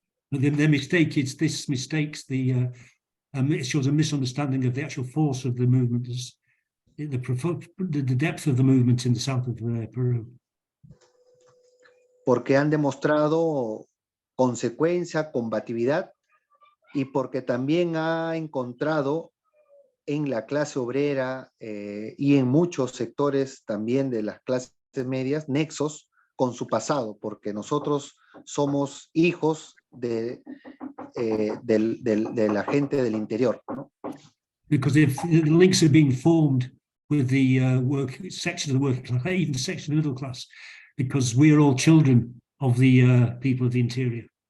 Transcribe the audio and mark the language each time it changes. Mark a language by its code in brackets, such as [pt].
[en] Their mistake is this mistakes it shows a misunderstanding of the actual force of the movement, the depth of the movement in the south of Peru. [es] Porque han demostrado consecuencia, combatividad, y porque también ha encontrado en la clase obrera y en muchos sectores también de las clases medias nexos con su pasado, porque nosotros somos hijos de la gente del interior, ¿no? [en] Because if the links are being formed with the section of the working class, even section of the middle class, because we are all children of the people of the interior.